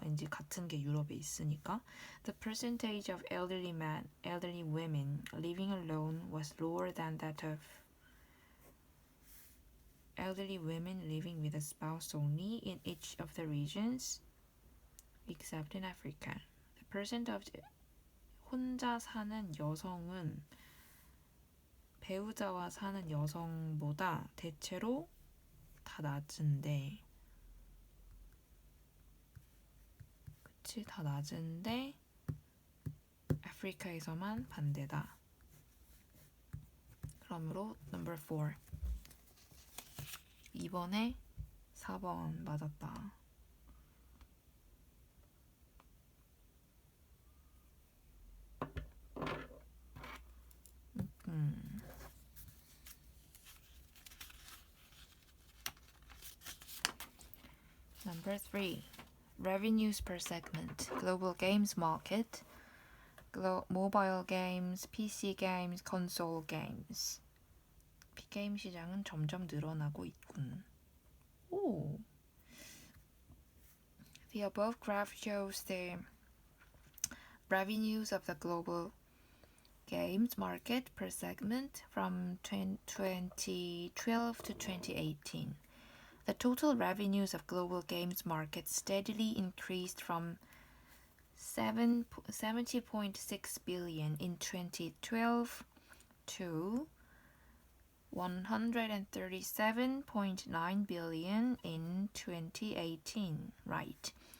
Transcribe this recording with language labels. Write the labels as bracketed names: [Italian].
[Korean] 왠지 같은 게 유럽에 있으니까. [English] The percentage of elderly women living alone was lower than that of elderly women living with a spouse only in each of the regions, except in Africa. The percent of [Korean] 혼자 사는 여성은 배우자와 사는 여성보다 대체로 다 낮은데, 그치, 다 낮은데 아프리카에서만 반대다. 그러므로 [English] number 4. [Korean] 이번에 4번 맞았다. [English] Number 3. Revenues per segment. Global games market. Mobile games, PC games, console games. [Korean] 게임 시장은 점점 늘어나고 있군. 오. [English] The above graph shows the revenues of the global games market per segment from 2012 to 2018. The total revenues of global games market steadily increased from 70.6 billion in 2012 to 137.9 billion in 2018, right?